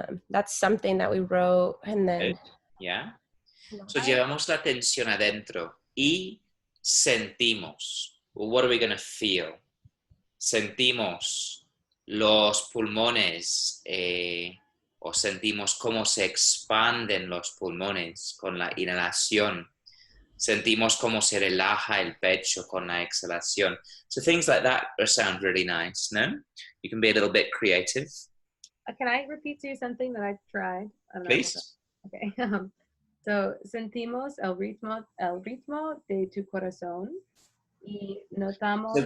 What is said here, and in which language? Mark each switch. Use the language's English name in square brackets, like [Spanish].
[English] That's something that we wrote, and then yeah. [Spanish] So llevamos la atención adentro y sentimos. [English] Well, what are we going to feel? [Spanish] Sentimos los pulmones o sentimos cómo se expanden los pulmones con la inhalación. Sentimos cómo se relaja el pecho con la exhalación. [English] So things like that sound really nice, no? You can be a little bit creative. Can I repeat to you something that I tried? Please. Okay. [Spanish] So, sentimos el ritmo de tu corazón y notamos...